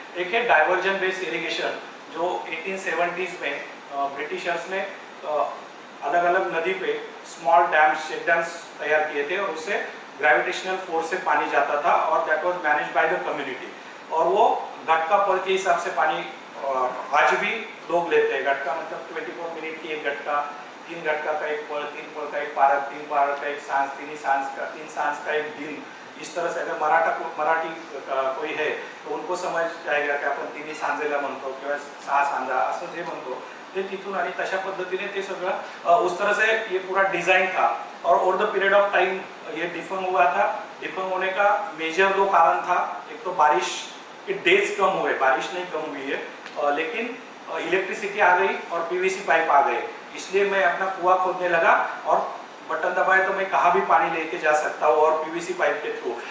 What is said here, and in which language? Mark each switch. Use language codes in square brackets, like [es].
[hi] एक है diversion based irrigation, जो 1870s में ब्रिटिशर्स ने अलग अलग नदी पे स्मॉल डैम्स, चेक डैम्स तैयार किए थे, और उससे ग्रेविटेशनल फोर्स से पानी जाता था, और [en] That was manage by the community. [hi] और वो घटका पल के हिसाब से पानी आज भी लोग लेते हैं। घटका मतलब 24 मिनट की एक घटका, 3 घटका का एक पल, 3 पल का एक पारक, 3 पारक का एक सांस, 3 सांस का एक दिन। इस तरह से अगर मराठी कोई है तो उनको समझ जाएगा की [mr] आपण 3 सांजेला म्हणतो किंवा 6 सांजा असं जे म्हणतो ते तिथून, आणि तशा पद्धतीने ते सगळं [hi] उस तरह से ये पूरा डिजाइन था। और over the period of time ये डिफंग हुआ था। डिफंग होने का मेजर 2 कारण था। एक तो बारिश के डेज कम हुए, बारिश नहीं कम हुई है, लेकिन इलेक्ट्रिसिटी आ गई और पीवीसी पाइप आ गए, इसलिए मैं अपना कुआं खोदने लगा और बटन दबाए तो मैं कहाँ भी पानी लेके जा सकता हूँ, और पीवीसी पाइप के थ्रू।